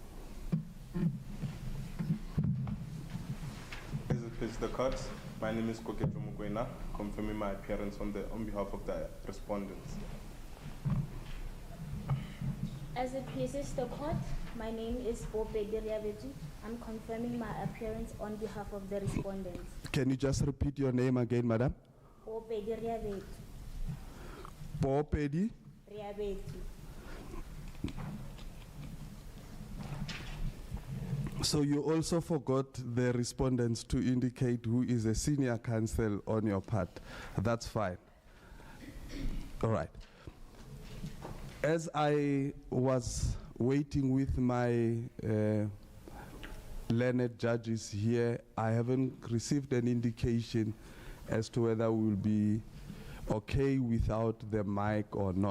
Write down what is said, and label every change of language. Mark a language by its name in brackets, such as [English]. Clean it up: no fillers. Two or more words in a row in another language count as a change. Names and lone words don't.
[English] As it pleases the court, my name is Kokejo Mukwena, confirming my appearance on behalf of the respondents. As it pleases the court, my name is Bopedi Riabetu. I'm confirming my appearance on behalf of the respondents. Can you just repeat your name again, madam? Bopedi Riabetu. Bopedi? Riabetu. So you also forgot the respondents to indicate who is a senior counsel on your part. That's fine. All right. As I was waiting with my learned judges here, I haven't received an indication as to whether we'll be okay without the mic or not.